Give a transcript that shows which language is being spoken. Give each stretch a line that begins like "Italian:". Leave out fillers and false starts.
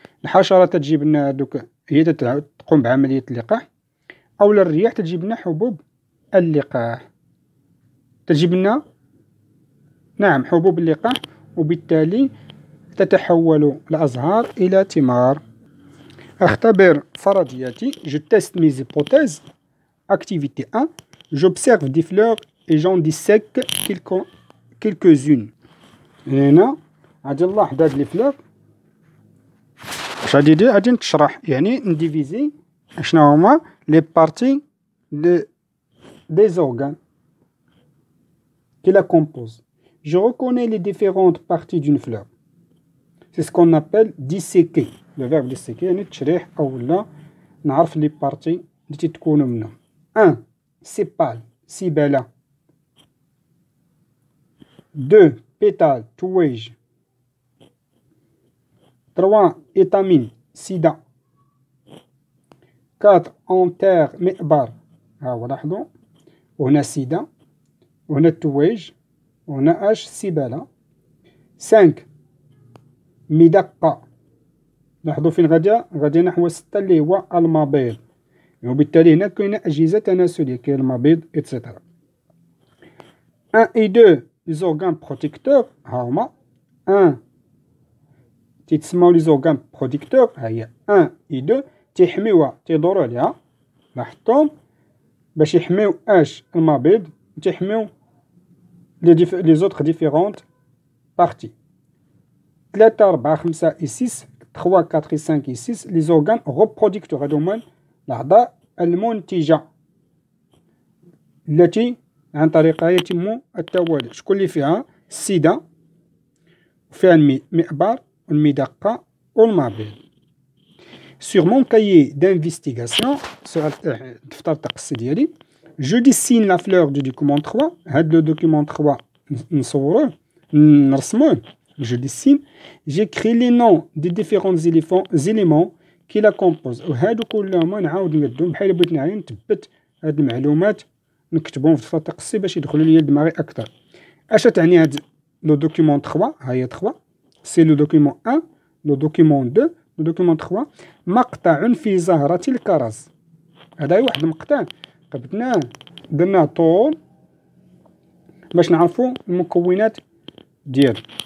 Arabic: الحشرات تجيب لنا هذوك، هي تقوم بعملية اللقاح، أو الرياح تجيب لنا حبوب اللقاح، تجيب لنا نعم حبوب اللقاح، وبالتالي تتحول الأزهار إلى ثمار. أختبر فرضياتي.
French: Je teste mes hypothèses. Activité 1. J'observe des fleurs et j'en dissèque quelques-unes.
Arabic: هنا غادي نلاحظ هاد لي فلور. واش غادي ندير؟ غادي نتشرح، يعني نديفيزي شنو هما لي بارتي des organes qui la composent.
French: Je reconnais les différentes parties d'une fleur. C'est ce qu'on appelle disséquer.
Arabic: Le verbe disséquer يعني تشريح أو لا نعرف لي بارتي اللي تتكونوا منهم. 1.
French: Sépale, سيبالة. 2. Pétale, تويج. 3. Étamine, سيدا.
Arabic: 4. Anther, مئبر. ها هو لاحظوا، وهنا سيدا، وهنا التويج، وهنا سيبالة. 5. مدقة. لاحظوا فين غادي نحو 6 اللي هو المبيض، وبالتالي هنا كاينه أجهزة تناسلية، كاين المبيض إتسيتيرا.
French: 1 et 2 les organes protecteurs.
Arabic: ها هما 1 تيتسموا لي زورغان بروديكتور، ها هي 1 et 2 تيحميوها، تيدوروا عليها، لاحظتم، باش يحميو المبيض، تيحميو لي زوطخ ديفيرونت بارتي.
French: 3 4 5 et 6 3 4 et 5 et 6 les organes reproducteurs.
Arabic: هادو هما الأعضاء المنتجة التي عن طريقها يتم التوالد. شكون اللي فيها؟ السيدة، وفيها المئبر والمدقة والمبيض.
French: Sur mon cahier d'investigation، سؤال دفتر التقصي ديالي، je dessine la fleur du document 3.
Arabic: هاد لو دوكيمون 3 نصوروه نرسموه.
French: Je dessine, j'écris les noms des différents éléments qui la composent.
Arabic: وهادو كلهم نعاود نقدهم بحال بغيت نعاود نثبت هاد المعلومات نكتبهم في دفتر التقصي باش يدخلوا لي لدماغي اكثر. اش تعني هاد لو دوكيمون 3؟ ها هي 3 سي لو دوكيمون 1، لو دوكيمون 2، لو دوكيمون 3. مقطع في زهرة الكرز. هذا واحد المقطع قبضناه درناه طول باش نعرفوا المكونات ديالو.